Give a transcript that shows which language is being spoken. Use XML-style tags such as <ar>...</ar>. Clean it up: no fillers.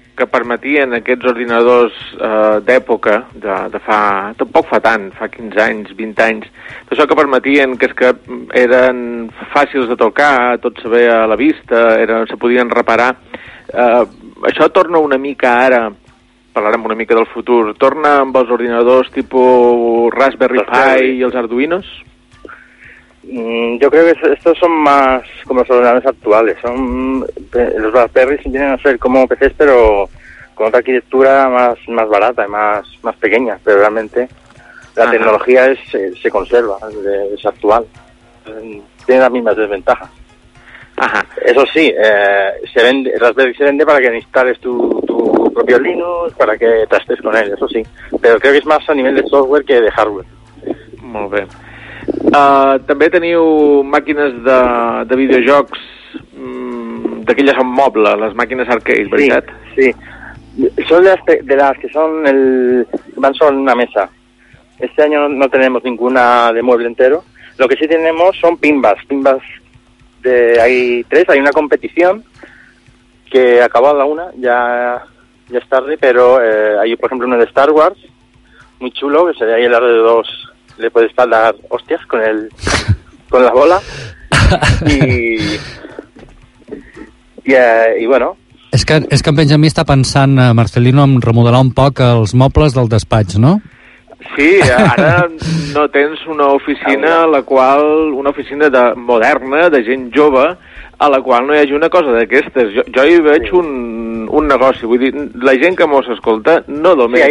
<ca>que permetien aquests ordinadors d'època, de fa, tampoc fa tant, fa 15 anys, 20 anys, tot això que permetien, que és que eren fàcils de tocar, tot se veia a la vista, se podien reparar, això torna una mica ara, parlarem una mica del futur, torna amb els ordinadors tipus Raspberry Pi i els Arduinos?</ca> <es>Yo creo que estos son más como los ordenadores actuales. Son los Raspberry vienen a ser como PCs, pero con otra arquitectura más barata, más pequeña. Pero realmente la tecnología se conserva, es actual. Tiene las mismas desventajas. Eso sí, Raspberry se vende para que instales tu propio Linux, para que trastes con él, eso sí. Pero creo que es más a nivel de software que de hardware. Muy bien.</es> <ca>També teniu màquines de videojocs d'aquelles amb moble, les màquines arcade, sí, veritat? Sí, són de les que són van sobre una mesa.</ca> <es>Este</es> <ca>any no tenim</ca> <es>ninguna de mueble entero. Lo que sí</es> <ca>tenim són</ca> <es>pinballs de hay tres, hay una competición que acabó a la una, ya es tarde, pero hay por ejemplo uno de Star Wars muy chulo, que sería ahí el R2. Le puedes dar hostias con la bola y bueno.</es> <ca>És que en Benjamí està pensant, Marcelino, en remodelar un poc els mobles del despatx, no? Sí, ara no tens una oficina a la qual, una oficina de moderna, de gent jove, a la qual no hi hagi una cosa d'aquestes. Jo hi veig un negoci, vull dir, la gent que mos escolta, no només</ca>